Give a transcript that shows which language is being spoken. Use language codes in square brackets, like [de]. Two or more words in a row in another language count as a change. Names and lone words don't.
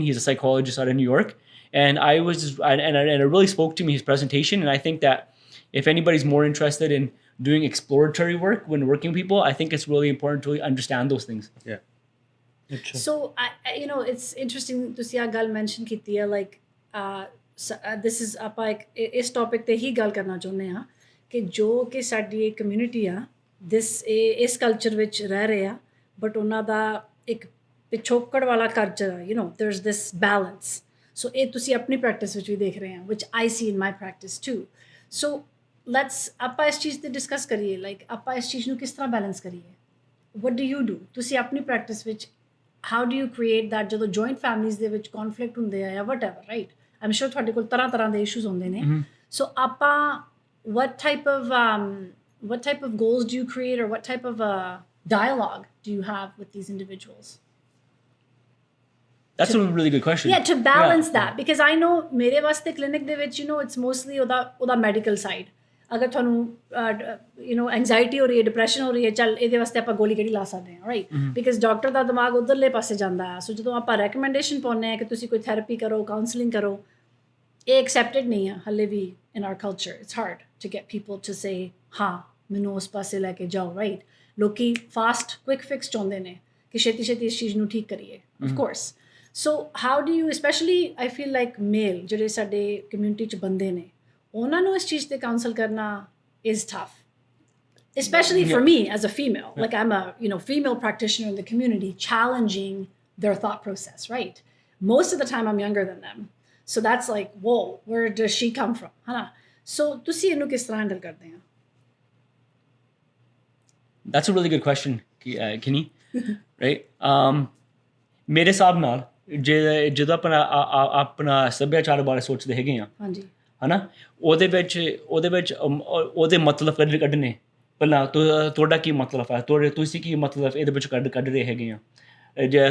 [en] He's a psychologist out of New York. And I it really spoke to me, his presentation. And I think that if anybody's more interested in doing exploratory work when working with people, I think it's really important to understand those things. Yeah. So it's interesting to see a [pa] gal mention kiti hai [en] like this is [pa] ਆਪਾਂ ਇਸ ਟੌਪਿਕ ਤੇ ਹੀ ਗੱਲ ਕਰਨਾ ਚਾਹੁੰਦੇ ਹਾਂ ਕਿ ਜੋ ਕਿ ਸਾਡੀ ਕਮਿਊਨਿਟੀ ਆ ਇਸ ਕਲਚਰ ਵਿੱਚ ਰਹਿ ਰਹੇ ਆ ਬਟ ਉਹਨਾਂ ਦਾ ਇੱਕ ਪਿਛੋਕੜ ਵਾਲਾ ਕਲਚਰ [en] there's this balance. [pa] So ਇਹ ਤੁਸੀਂ ਆਪਣੀ ਪ੍ਰੈਕਟਿਸ ਵਿੱਚ ਵੀ ਦੇਖ ਰਹੇ ਆ [en] which I see in my practice too. [pa] So ਆਪਾਂ ਇਸ ਚੀਜ਼ ਤੇ ਡਿਸਕਸ ਕਰੀਏ ਲਾਈਕ ਆਪਾਂ ਇਸ ਚੀਜ਼ ਨੂੰ ਕਿਸ ਤਰ੍ਹਾਂ ਬੈਲੈਂਸ ਕਰੀਏ. [en] What do you do? [pa] ਤੁਸੀਂ ਆਪਣੀ ਪ੍ਰੈਕਟਿਸ ਵਿੱਚ [en] how do you create that [pa] ਜਦੋਂ [en] joint families [pa] ਦੇ ਵਿੱਚ conflict ਹੁੰਦੇ ਆ ਜਾਂ [en] whatever, right? I'm sure [pa] ਤੁਹਾਡੇ ਕੋਲ ਤਰ੍ਹਾਂ ਦੇ issues ਹੁੰਦੇ ਨੇ. [en] So ਆਪਾਂ what type of goals do you create or what type of dialogue do you have with these individuals? That's a really good question. Yeah, to balance that because I know [pa] ਮੇਰੇ ਵਾਸਤੇ [en] clinic [pa] ਦੇ ਵਿੱਚ [en] it's mostly ਉਹਦਾ medical side. [pa] ਅਗਰ ਤੁਹਾਨੂੰ ਐਂਗਜ਼ਾਈਟੀ ਹੋ ਰਹੀ ਹੈ ਡਿਪਰੈਸ਼ਨ ਹੋ ਰਹੀ ਹੈ ਚੱਲ ਇਹਦੇ ਵਾਸਤੇ ਆਪਾਂ ਗੋਲੀ ਕਿਹੜੀ ਲਾ ਸਕਦੇ ਹਾਂ [en] right because [pa] ਡਾਕਟਰ ਦਾ ਦਿਮਾਗ ਉਧਰਲੇ ਪਾਸੇ ਜਾਂਦਾ ਹੈ. ਸੋ ਜਦੋਂ ਆਪਾਂ ਰეკਮੈਂਡੇਸ਼ਨ ਪਾਉਂਦੇ ਹਾਂ ਕਿ ਤੁਸੀਂ ਕੋਈ ਥੈਰੇਪੀ ਕਰੋ ਕਾਉਂਸਲਿੰਗ ਕਰੋ ਇਹ ਐਕਸੈਪਟਡ ਨਹੀਂ ਹੈ ਹਲੇ ਵੀ [en] in our culture. It's hard to get people to say [pa] ਹਾਂ ਮੈਨੂੰ ਉਸ ਪਾਸੇ ਲੈ ਕੇ ਜਾਓ [en] ਰਾਈਟ. [pa] ਲੋਕੀ [en] fast quick fix [pa] ਚਾਹੁੰਦੇ ਨੇ ਕਿ ਛੇਤੀ ਇਸ ਚੀਜ਼ ਨੂੰ ਠੀਕ ਕਰੀਏ [en] of course. So how do you specially I feel like male [pa] ਜਿਹੜੇ ਸਾਡੇ ਕਮਿਊਨਿਟੀ 'ਚ ਬੰਦੇ ਨੇ ਉਹਨਾਂ ਨੂੰ ਇਸ ਚੀਜ਼ ਤੇ ਕਾਉਂਸਲ ਕਰਨਾ [en] is tough, especially for me as a female. Like I'm a female practitioner in the community challenging their thought process, right? Most of the time I'm younger than them. So that's like, whoa, where does she come from? [pa] Huh? So ਤੁਸੀਂ ਇਹਨੂੰ ਕਿਸ ਤਰ੍ਹਾਂ ਹੈਂਡਲ ਕਰਦੇ ਆ? [en] That's a really good question, Kenny. [pa] ਰਾਈਟ ਮੇਰੇ ਹਿਸਾਬ ਨਾਲ ਜਦੋਂ ਆਪਣਾ ਸੱਭਿਆਚਾਰ ਬਾਰੇ ਸੋਚਦੇ ਹੈਗੇ ਆ ਹਾਂਜੀ ਹੈ ਨਾ ਉਹਦੇ ਵਿੱਚ ਉਹਦੇ ਮਤਲਬ ਕੱਢਣੇ ਪਹਿਲਾਂ ਤੁਹਾਡਾ ਕੀ ਮਤਲਬ ਹੈ ਤੁਸੀਂ ਕੀ ਮਤਲਬ ਇਹਦੇ ਵਿੱਚ ਕੱਢ ਰਹੇ ਹੈਗੇ ਆ ਜੇ